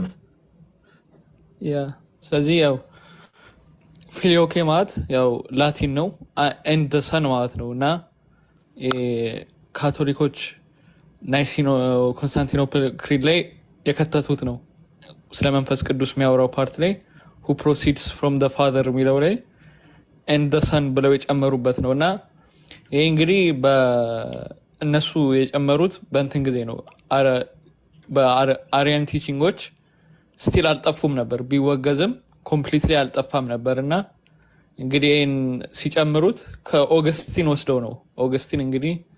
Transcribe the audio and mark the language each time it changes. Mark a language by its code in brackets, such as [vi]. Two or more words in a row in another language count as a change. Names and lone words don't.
[am] ያ ስለዚህ ያው ፊሊዮኬ ማለት ያው ላቲን ነው [en] and the son [am] ማለት ነው እና ካቶሊኮች ናይሲኖ ኮንስታንቲኖፕል ክሪድ ላይ የከተቱት ነው። ስለ መንፈስ ቅዱስ የሚያወራው ፓርት ላይ [en] who proceeds from the father [am] የሚለው ላይ [en] and the son [am] ብለው የጨመሩበት ነው እና ይሄ እንግዲህ በእነሱ የጨመሩት በእንትን ጊዜ ነው። በአሪያን ቲቺንጎች ስቲል አልጠፉም ነበር፣ ቢወገዝም ኮምፕሊትሊ አልጠፋም ነበር እና እንግዲህ ይህን ሲጨምሩት ከኦገስቲን ወስደው ነው። ኦገስቲን እንግዲህ